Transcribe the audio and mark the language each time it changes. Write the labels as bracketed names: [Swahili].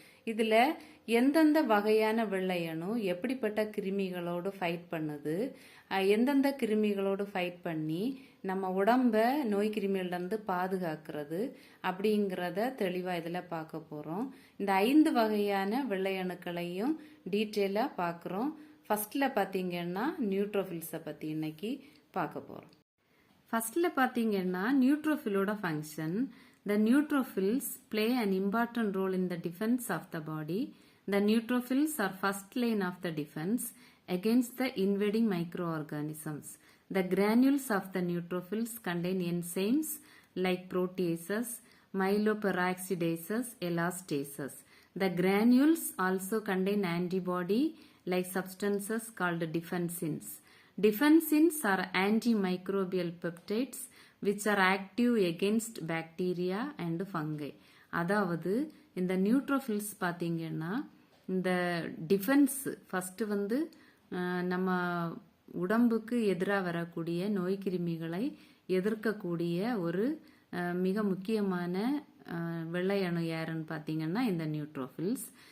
[Tamil] இதில் எந்தெந்த வகையான வெள்ளை அணு எப்படிப்பட்ட கிருமிகளோடு ஃபைட் பண்ணுது, எந்தெந்த கிருமிகளோடு ஃபைட் பண்ணி நம்ம உடம்ப நோய் கிருமிகளிலிருந்து பாதுகாக்கிறது அப்படிங்கிறத தெளிவாக இதில் பார்க்க போகிறோம். இந்த 5 வகையான வெள்ளை அணுக்களையும் டீட்டெயிலாக பார்க்குறோம். ஃபர்ஸ்ட்ல பார்த்தீங்கன்னா நியூட்ரோஃபில்ஸை பற்றி இன்னைக்கு பார்க்க போகிறோம். ஃபர்ஸ்ட்ல பார்த்தீங்கன்னா நியூட்ரோஃபிலோட function. [English] The neutrophils play an important role in the defense of the body. The neutrophils are first line of the defense against the invading microorganisms. The granules of the neutrophils contain enzymes like proteases, myeloperoxidases, elastases. The granules also contain antibody like substances called defensins. Defensins are antimicrobial peptides which are active against bacteria and fungi. [Tamil] அதாவது இந்த neutrophils பார்த்தீங்கன்னா இந்த defence first நம்ம உடம்புக்கு எதிராக வரக்கூடிய நோய் கிருமிகளை எதிர்க்கக்கூடிய ஒரு மிக முக்கியமான வெள்ளை அணு யாருன்னு பார்த்தீங்கன்னா இந்த நியூட்ரோஃபில்ஸ்.